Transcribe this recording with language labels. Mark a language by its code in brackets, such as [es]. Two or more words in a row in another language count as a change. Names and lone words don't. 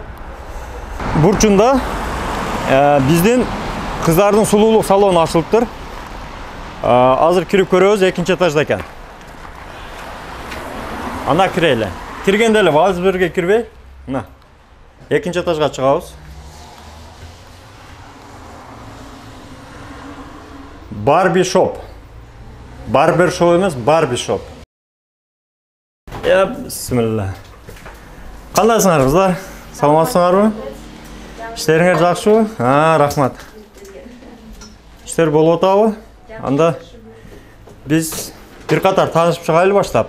[ky] Бурчунда биздин кыздардын сулуулук салону ачылыптыр. Азыр кирип көрөбүз, экинчи этажда экен. Ана кирели. Киргенде эле ваз бирге кирбей, мына экинчи этажга чыгабыз. Барби шоп. Барбер шоу емес, барби шоп. Бисмилла. Кандайсыңар кыздар? Саламатсыңарбы? Иштериңер жакшыбы? Рахмат. Иштер болуп атабы? Анда биз бир катар таанышып чыгайлы баштап.